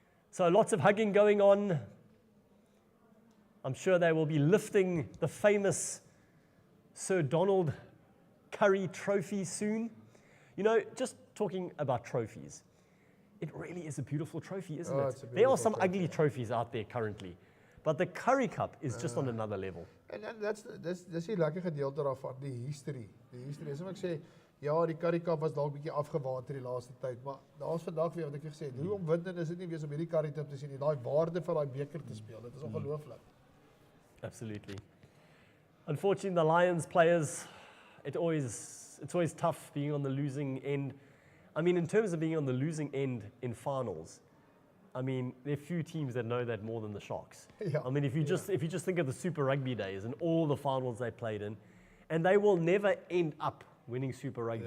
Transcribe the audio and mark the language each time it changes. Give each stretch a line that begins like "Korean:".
English: So lots of hugging going on. I'm sure they will be lifting the famous Sir Donald Curry trophy soon. You know, just talking about trophies, it really is a beautiful trophy, isn't Oh, it's it? a There are some trophy. ugly trophies out there currently, but the Curry Cup is just on another level.
Afrikaans: En dis die lekker gedeelte daarvan, die history. Die history. As ek sê, ja, die Curry Cup was dalk bietjie afgewater die laaste tyd, maar daar's vandag weer wat ek gesê het, hoe omwindend is dit nie wees om hierdie Curry Cup te sien nie, daai waarde van daai beker te speel. Dit is ongelooflik.
English: Absolutely. Unfortunately, the Lions players, it's always tough being on the losing end. I mean, in terms of being on the losing end in finals, I mean, there are few teams that know that more than the Sharks. Yeah. I mean, if you just think of the Super Rugby days and all the finals they played in, and they will never end up winning Super Rugby,